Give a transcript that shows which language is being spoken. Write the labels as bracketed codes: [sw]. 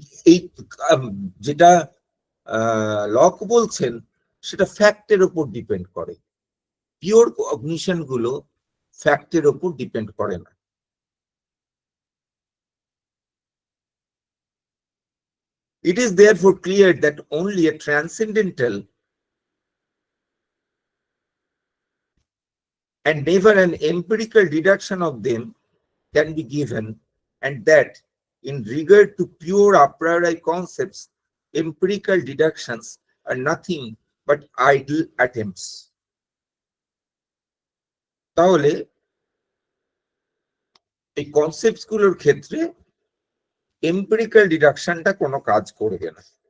[bn] এই যেটা লক বলছেন সেটা ফ্যাক্টের উপর ডিপেন্ড করে। পিওর কগনিশন গুলো ফ্যাক্টের উপর ডিপেন্ড করে না। [en] It is therefore clear that only a transcendental and never an empirical deduction of them can be given, and that in regard to pure a priori concepts, empirical deductions are nothing but idle attempts. [bn] তাহলে এই concepts গুলোর ক্ষেত্রে empirical ডিডাকশনটা কোনো কাজ করবে না।